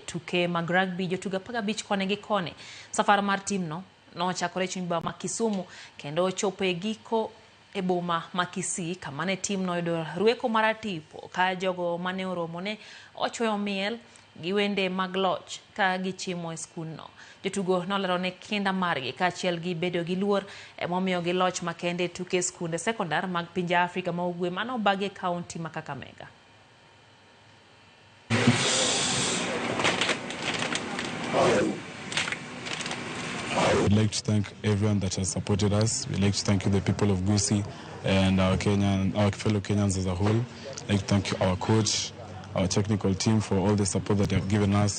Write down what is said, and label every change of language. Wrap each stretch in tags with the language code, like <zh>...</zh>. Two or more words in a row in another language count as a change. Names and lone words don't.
<luo>Tuke mag rugby jotuga 15 kone gi kone. Safar mar tim no nochakore chuny boma ma Kisumu kendo ochopo e giko e boma ma Kisii kamane tim no yudo rueko maratipo ka jogo mane oromo ne ochweyo miel giwende mag loch ka gichimo e skundno. Jotugo nolero ne kinda margi kaachiel gi bedo gi luor emomiyo gi loch makende tuke skunde sekondar mag pinje Afrika ma ugwe manobagi e kaunti ma Kakamega.</luo> <en>We'd like to thank everyone that has supported us. We'd like to thank the people of Gusii and our fellow Kenyans as a whole. I'd like to thank our coach, our technical team for all the support that they have given us.</en>